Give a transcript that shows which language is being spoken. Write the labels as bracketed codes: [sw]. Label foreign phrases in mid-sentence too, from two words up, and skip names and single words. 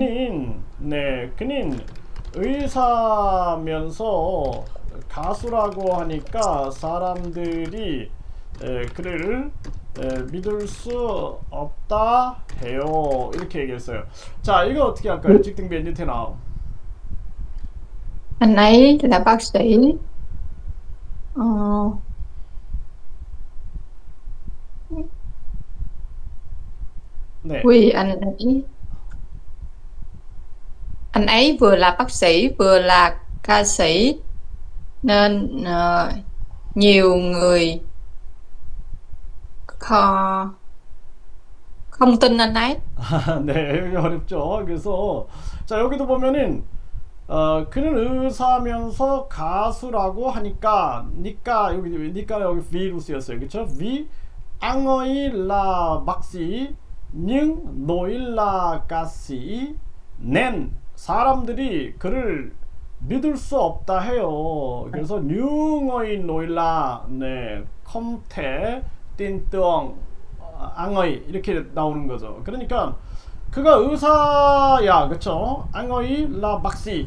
[ko] 그는 의사면서 가수라고 하니까 사람들이 그를 믿을 수 없다 해요. 이렇게 얘기했어요. 자, 이거 어떻게 할까요? 직등변 [vi] như thế nào? Anh ấy là bác sĩ. Ờ, [ko] 네. [vi] vì anh ấy vừa là bác sĩ vừa là ca sĩ nên nhiều người kho, không tin anh ấy. [ko] 네, 여기 어렵죠. 그래서 자, 여기도 보면은 그는 의사면서 가수라고 하니까 니까 여기 V로 쓰였어요. 그렇죠? [vi] V anh ấy là bác sĩ nhưng nỗi là ca sĩ nên [ko] 사람들이 그를 믿을 수 없다 해요. 그래서 [vi] nhiều người nói là [ko] 네 [vi] không thể tin tưởng anh ấy [ko] 이렇게 나오는 거죠. 그러니까 그가 의사야, 그쵸? [vi] anh ấy là bác sĩ.